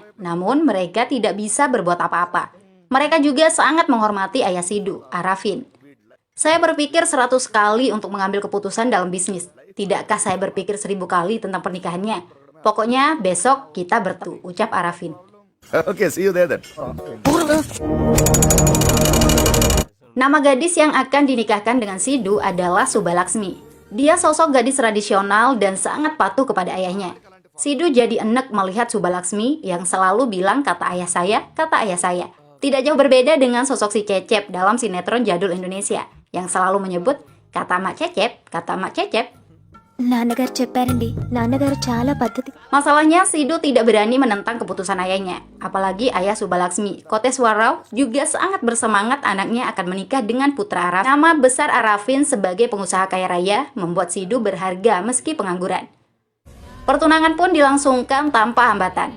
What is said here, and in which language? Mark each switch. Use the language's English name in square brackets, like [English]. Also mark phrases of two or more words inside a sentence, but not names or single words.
[Indonesian] Namun mereka tidak bisa berbuat apa-apa. Mereka juga sangat menghormati ayah Sidu, Arafin. Saya berpikir 100 kali untuk mengambil keputusan dalam bisnis. Tidakkah saya berpikir 1000 kali tentang pernikahannya? Pokoknya besok kita bertemu, ucap Arafin. [English] okay see you there then [Indonesian] Nama gadis yang akan dinikahkan dengan Sidu adalah Subalaksmi. Dia sosok gadis tradisional dan sangat patuh kepada ayahnya. Sidu jadi enek melihat Subalaksmi yang selalu bilang kata ayah saya, kata ayah saya. Tidak jauh berbeda dengan sosok si Cecep dalam sinetron jadul Indonesia yang selalu menyebut kata Mak Cecep, kata Mak Cecep. [Telugu] నాన్నగారు చెప్పారండి నాన్నగారు చాలా పద్ధతి. [Indonesian] Masalahnya Sidu tidak berani menentang keputusan ayahnya. Apalagi ayah Subalaksmi, Koteswarau, juga sangat bersemangat anaknya akan menikah dengan putra Araf. Nama besar Arafin sebagai pengusaha kaya raya membuat Sidu berharga meski pengangguran. Pertunangan pun dilangsungkan tanpa hambatan.